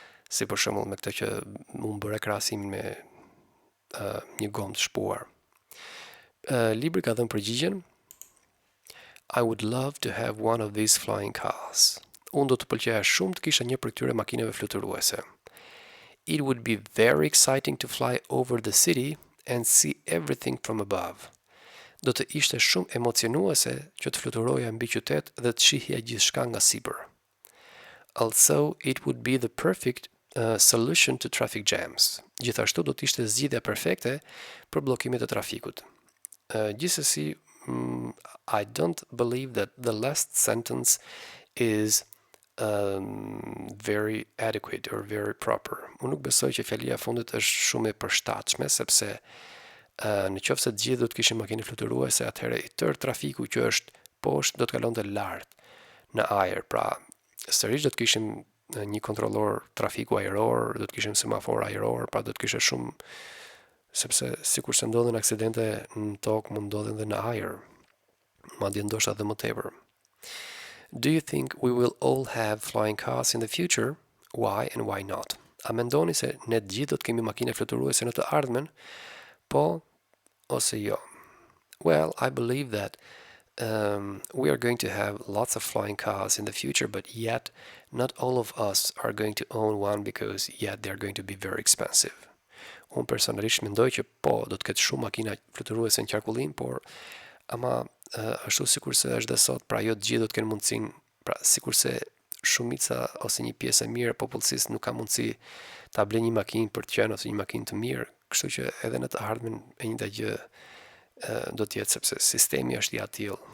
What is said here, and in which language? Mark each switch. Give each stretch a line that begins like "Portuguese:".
Albanian: Si për shembull me këtë që mund bëre krahasimin me një gomë të shpuar. Libri ka dhënë përgjigjen
English: I would love to have one of these flying cars.
Albanian: Unë do të pëlqeja shumë të kisha një prej këtyre makinave fluturuese.
English: It would be very exciting to fly over the city and see everything from above.
Albanian: do të ishte shumë emocionuese që të fluturoja mbi qytet dhe të shihja gjithçka nga sipër.
English: Also, it would be the perfect solution to traffic jams.
Albanian: Gjithashtu do të ishte zgjidhja perfekte për bllokimet e trafikut.
English: Gjithsesi, I don't believe that the last sentence is very adequate or very proper.
Albanian: Unë nuk besoj që fjalia e fundit është shumë e përshtatshme, sepse në qoftë se të gjithë do të kishin makinë fluturuese, atëherë i tërë trafiku që është poshtë do të kalonte lart në ajër. Pra, sërish do të kishim një kontrollor trafiku ajror, do të kishim semafor ajror, pra do të kishe shumë, sepse sikur se ndodhen aksidente në tokë, mund ndodhen edhe në ajër, madje ndoshta edhe më tepër.
English: Do you think we will all have flying cars in the future? Why and why not?
Albanian: A mendoni se ne të gjithë do të kemi makine fluturuese në të ardhmen? Po ose jo?
English: Well, I believe that we are going to have lots of flying cars in the future, but yet not all of us are going to own one because yet they're going to be very expensive.
Albanian: Unë personalisht mendoj që po, do të ketë shumë makina fluturuese në qarkullim, por ama ashtu sikur se është dhe sot, pra jo të gjithë do të kenë mundësinë, pra sikur se shumica ose një pjesë e mirë e popullsisë nuk ka mundësi ta blejë një makinë për të qenë ose një makinë të mirë, kështu që edhe në të ardhmen e njëjta gjë do të jetë, sepse sistemi është i atill.